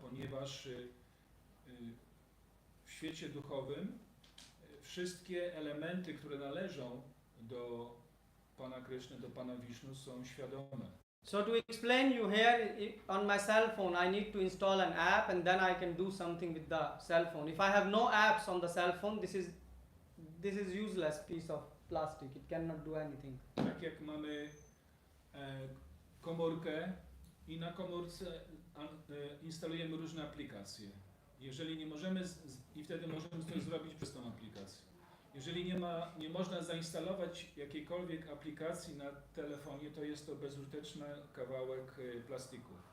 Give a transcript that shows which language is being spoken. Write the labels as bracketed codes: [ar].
[pl] Ponieważ w świecie duchowym wszystkie elementy, które należą do Pana Kryszny, do Pana Wisznu, są świadome. [en] So to explain you here, on my cell phone I need to install an app and then I can do something with the cell phone. If I have no apps on the cell phone, this is useless piece of plastic. It cannot do anything. [pl] Tak jak mamy komórkę i na komórce instalujemy różne aplikacje. Jeżeli nie możemy, i wtedy możemy coś zrobić przez tą aplikację. Jeżeli nie można zainstalować jakiejkolwiek aplikacji na telefonie, to jest to bezużyteczny kawałek plastiku.